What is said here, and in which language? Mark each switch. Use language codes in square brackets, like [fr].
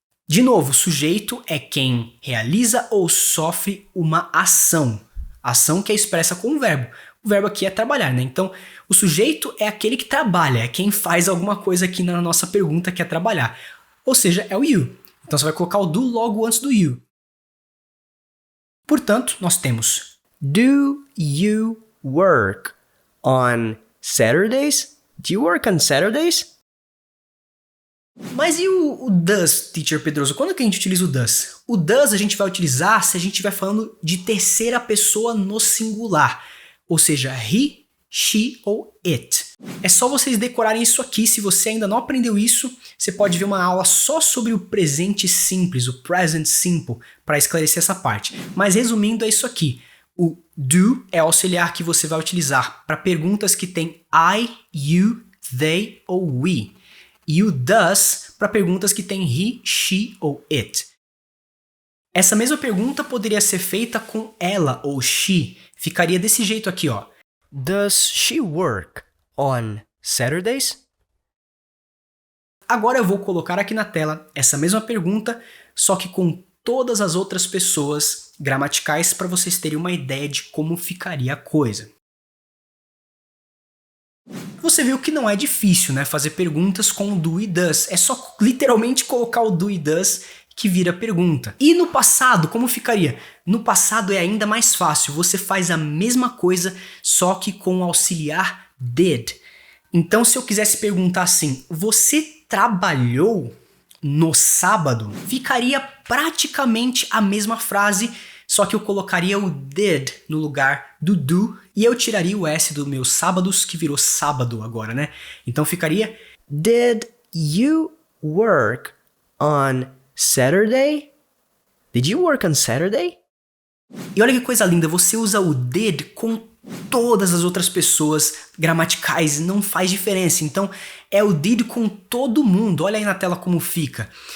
[pt] De novo, o sujeito é quem realiza ou sofre uma ação. Ação que é expressa com o verbo. O verbo aqui é trabalhar, né? Então, o sujeito é aquele que trabalha, é quem faz alguma coisa aqui na nossa pergunta que é trabalhar. Ou seja, é o you. Então, você vai colocar o do logo antes do you. Portanto, nós temos [en] Do you work on Saturdays? Do you work on Saturdays? [pt] Mas e o does, Teacher Pedroso? Quando que a gente utiliza o does? O does a gente vai utilizar se a gente estiver falando de terceira pessoa no singular. Ou seja, he, she ou it. É só vocês decorarem isso aqui. Se você ainda não aprendeu isso, você pode ver uma aula só sobre o presente simples, o present simple, para esclarecer essa parte. Mas resumindo, é isso aqui. O do é o auxiliar que você vai utilizar para perguntas que tem I, you, they ou we. E o does para perguntas que tem he, she ou it. Essa mesma pergunta poderia ser feita com ela ou she. Ficaria desse jeito aqui, ó. [en] Does she work on Saturdays? [pt] Agora eu vou colocar aqui na tela essa mesma pergunta, só que com todas as outras pessoas gramaticais para vocês terem uma ideia de como ficaria a coisa. Você viu que não é difícil, né, fazer perguntas com o do e does. É só literalmente colocar o do e does que vira pergunta. E no passado, como ficaria? No passado é ainda mais fácil. Você faz a mesma coisa, só que com o auxiliar did. Então, se eu quisesse perguntar assim, você trabalhou no sábado? Ficaria praticamente a mesma frase, só que eu colocaria o did no lugar do do e eu tiraria o S do meu sábados, que virou sábado agora, né? Então ficaria [en] Did you work on Saturday? Did you work on Saturday? [pt] E olha que coisa linda, você usa o did com todas as outras pessoas gramaticais, não faz diferença. Então é o did com todo mundo. Olha aí na tela como fica.